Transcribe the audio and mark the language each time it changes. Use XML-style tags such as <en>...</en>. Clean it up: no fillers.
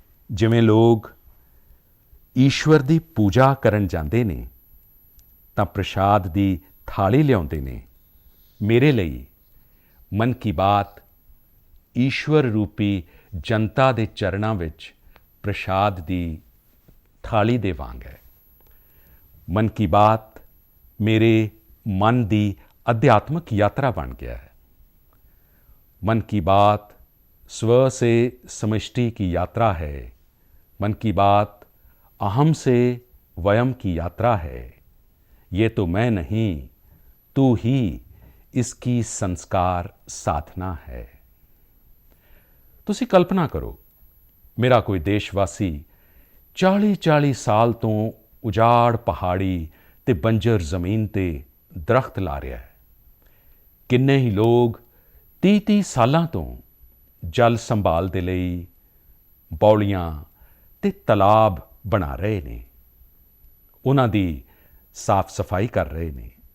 <pa>ਜਿਵੇਂ ਲੋਕ ਈਸ਼ਵਰ ਦੀ ਪੂਜਾ ਕਰਨ ਜਾਂਦੇ ਨੇ ਤਾਂ ਪ੍ਰਸ਼ਾਦ ਦੀ ਥਾਲੀ ਲਿਆਉਂਦੇ ਨੇ, ਮੇਰੇ ਲਈ ਮਨ ਕੀ ਬਾਤ ਈਸ਼ਵਰ ਰੂਪੀ ਜਨਤਾ ਦੇ ਚਰਨਾਂ ਵਿੱਚ ਪ੍ਰਸ਼ਾਦ ਦੀ ਥਾਲੀ ਦੇ ਵਾਂਗ ਹੈ। ਮਨ ਕੀ ਬਾਤ ਮੇਰੇ ਮਨ ਦੀ ਅਧਿਆਤਮਕ ਯਾਤਰਾ ਬਣ ਗਿਆ ਹੈ।</pa> <hi>मन की बात स्व से समष्टि की यात्रा है। मन की बात अहम से वयम की यात्रा है। ये तो मैं नहीं, तू ही इसकी संस्कार साधना है।</hi> <pa>ਤੁਸੀਂ ਕਲਪਨਾ ਕਰੋ, ਮੇਰਾ ਕੋਈ ਦੇਸ਼ਵਾਸੀ 40-40 ਸਾਲ ਤੋਂ ਉਜਾੜ ਪਹਾੜੀ ਤੇ ਬੰਜਰ ਜ਼ਮੀਨ ਤੇ ਦਰਖਤ ਲਾ ਰਿਹਾ ਹੈ। ਕਿੰਨੇ ਹੀ ਲੋਕ 30-30 ਸਾਲਾਂ ਤੋਂ ਜਲ ਸੰਭਾਲ ਦੇ ਲਈ ਬੌਲੀਆਂ ਤੇ ਤਲਾਬ ਬਣਾ ਰਹੇ ਨੇ, ਉਹਨਾਂ ਦੀ ਸਾਫ਼ ਸਫਾਈ ਕਰ ਰਹੇ ਨੇ।</pa>